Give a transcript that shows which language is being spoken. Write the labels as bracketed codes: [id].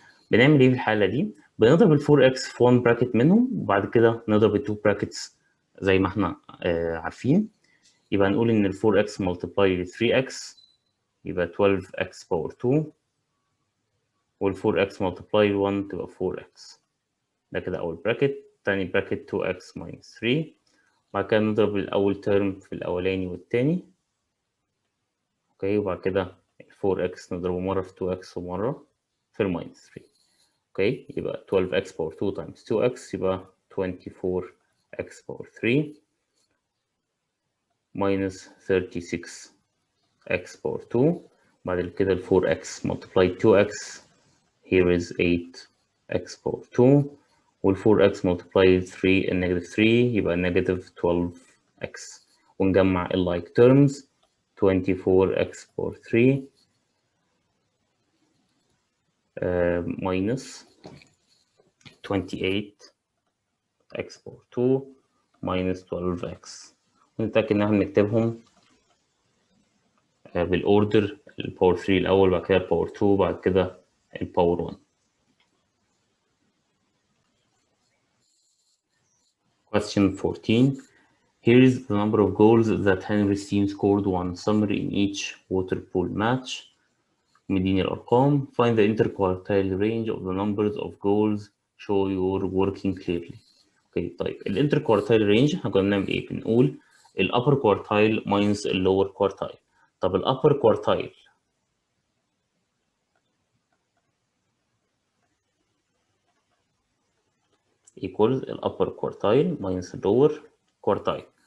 [ar] بنعمل ايه في الحالة دي؟ بنضرب ال 4x في 1 bracket منهم وبعد كده نضرب ال 2 brackets زي ما احنا عارفين. يبقى نقول ان ال 4x multiplied 3x يبقى 12x power 2 وال 4x multiplied 1 تبقى 4x. ده كده أول bracket. تاني bracket 2x minus 3. بعد كده نضرب الأول ترم في الأولاني والتاني. اوكي، وبعد كده ال 4x نضربه مرة في 2x ومرة في ال minus 3. اوكي، يبقى 12x power 2 times 2x يبقى 24x power 3 minus 36x power 2. بعد كده ال 4x multiplied 2x [en] here is 8x power 2 [ar] وال 4x multiplied 3 and negative 3 يبقى negative 12x. ونجمع ال like terms 24x power 3 minus 28x power 2 minus 12x. ونتأكد إن احنا نكتبهم بالأوردر، الباور 3 الأول بعد كده الباور 2 بعد كده الباور 1. [en] Question 14. Here is the number of goals that Henry's team scored one summary in each water polo match. [ar] مديني الأرقام. [en] Find the interquartile range of the numbers of goals. Show your working clearly. [ar] اوكي طيب الانتركوارتايل رينج احنا كنا بنعمل ايه؟ بنقول الابر كوارتايل ماينس اللور كوارتايل. طب الابر كوارتايل equals الابر كوارتايل ماينس اللور كوارتايل.